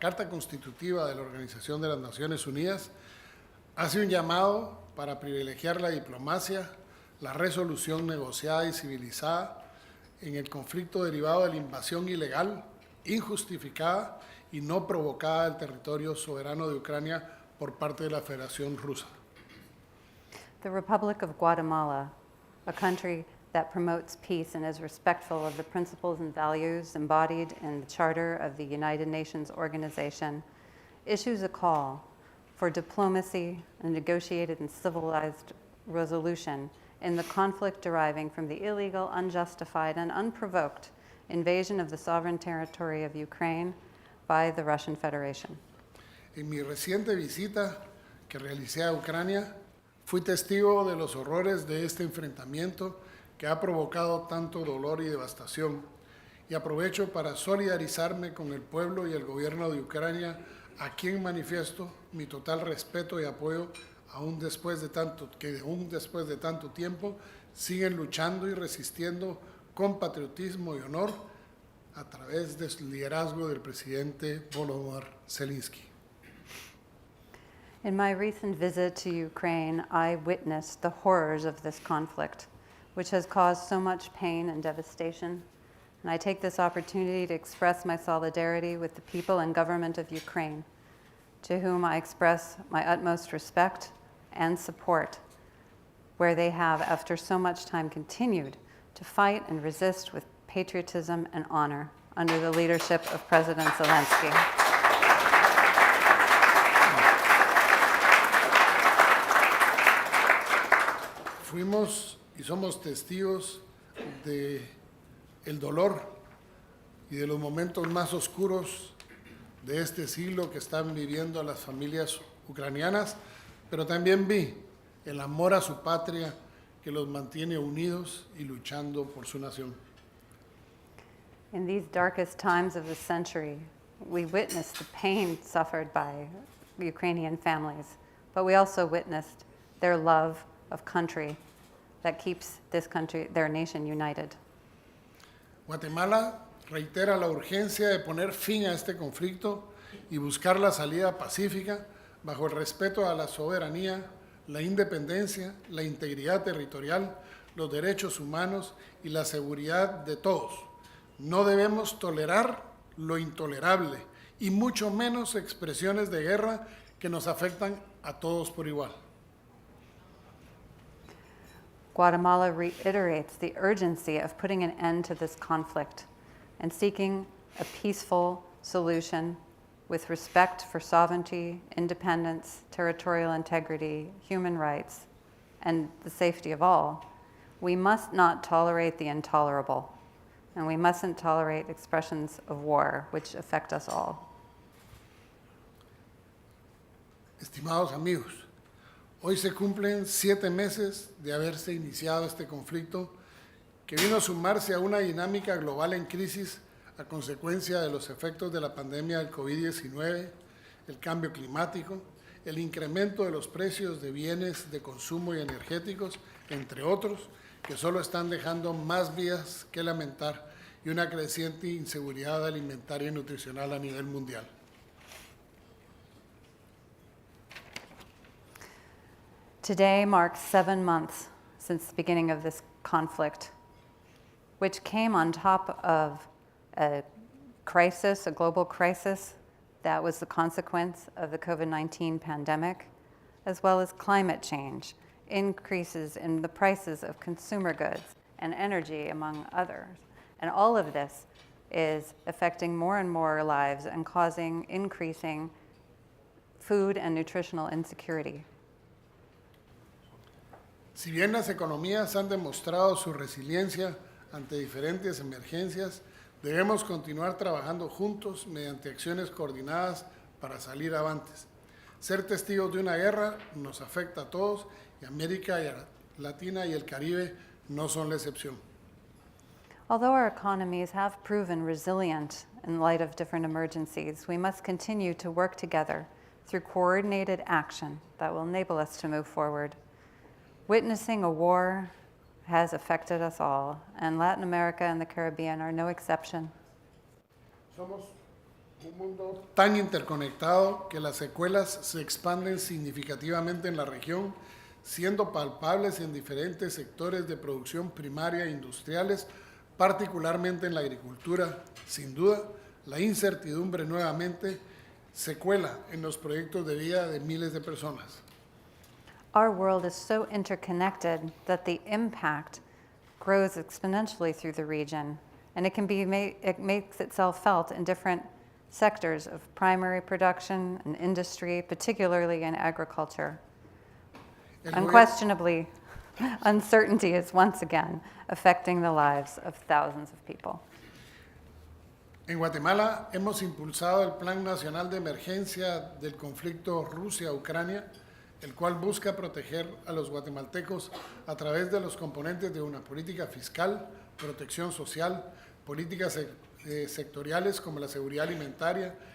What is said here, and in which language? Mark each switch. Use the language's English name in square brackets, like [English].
[Spanish] Constitutiva de la Organización de las Naciones Unidas, hace un llamado para privilegiar la diplomacia, la resolución negociada y civilizada en el conflicto derivado de la invasión ilegal, injustificada y no provocada del territorio soberano de Ucrania por parte de la Federación Rusa. [English] The Republic of Guatemala, a country that promotes peace and is respectful of the principles and values embodied in the Charter of the United Nations Organization, issues a call for diplomacy and negotiated and civilized resolution in the conflict deriving from the illegal, unjustified, and unprovoked invasion of the sovereign territory of Ukraine by the Russian Federation. [Spanish] En mi reciente visita que realicé a Ucrania, fui testigo de los horrores de este enfrentamiento que ha provocado tanto dolor y devastación, y aprovecho para solidarizarme con el pueblo y el gobierno de Ucrania a quien manifiesto mi total respeto y apoyo aún después de tanto tiempo siguen luchando y resistiendo con patriotismo y honor a través del liderazgo del presidente Volodymyr Zelensky. [English] In my recent visit to Ukraine, I witnessed the horrors of this conflict, which has caused so much pain and devastation. And I take this opportunity to express my solidarity with the people and government of Ukraine, to whom I express my utmost respect and support, where they have, after so much time, continued to fight and resist with patriotism and honor under the leadership of President Zelensky. [Spanish] Fuimos y somos testigos de el dolor y de los momentos más oscuros de este siglo que están viviendo las familias ucranianas, pero también vi el amor a su patria que los mantiene unidos y luchando por su nación. [English] In these darkest times of the century, we witnessed the pain suffered by Ukrainian families, but we also witnessed their love of country that keeps this country, their nation, united. [Spanish] Guatemala reitera la urgencia de poner fin a este conflicto y buscar la salida pacífica bajo el respeto a la soberanía, la independencia, la integridad territorial, los derechos humanos y la seguridad de todos. No debemos tolerar lo intolerable y mucho menos expresiones de guerra que nos afectan a todos por igual. [English] Guatemala reiterates the urgency of putting an end to this conflict and seeking a peaceful solution with respect for sovereignty, independence, territorial integrity, human rights, and the safety of all. We must not tolerate the intolerable, and we mustn't tolerate expressions of war which affect us all. [Spanish] Estimados amigos, hoy se cumplen 7 meses de haberse iniciado este conflicto que vino a sumarse a una dinámica global en crisis a consecuencia de los efectos de la pandemia del COVID-19, el cambio climático, el incremento de los precios de bienes de consumo y energéticos, entre otros, que solo están dejando más vidas que lamentar y una creciente inseguridad alimentaria y nutricional a nivel mundial. [English] Today marks 7 months since the beginning of this conflict, which came on top of a crisis, a global crisis that was the consequence of the COVID-19 pandemic, as well as climate change, increases in the prices of consumer goods and energy, among others. And all of this is affecting more and more lives and causing increasing food and nutritional insecurity. [Spanish] Si bien las economías han demostrado su resiliencia ante diferentes emergencias, debemos continuar trabajando juntos mediante acciones coordinadas para salir avantes. Ser testigos de una guerra nos afecta a todos y América Latina y el Caribe no son la excepción. [English] Although our economies have proven resilient in light of different emergencies, we must continue to work together through coordinated action that will enable us to move forward. Witnessing a war has affected us all, and Latin America and the Caribbean are no exception. [Spanish] Somos un mundo tan interconectado que las secuelas se expanden significativamente en la región, siendo palpables en diferentes sectores de producción primaria e industriales, particularmente en la agricultura. Sin duda, la incertidumbre nuevamente se cuela en los proyectos de vida de miles de personas. [English] Our world is so interconnected that the impact grows exponentially through the region, and it makes itself felt in different sectors of primary production and industry, particularly in agriculture. Unquestionably, uncertainty is once again affecting the lives of thousands of people. [Spanish] En Guatemala hemos impulsado el Plan Nacional de Emergencia del conflicto Rusia-Ucrania, el cual busca proteger a los guatemaltecos a través de los componentes de una política fiscal, protección social, políticas sectoriales como la seguridad alimentaria,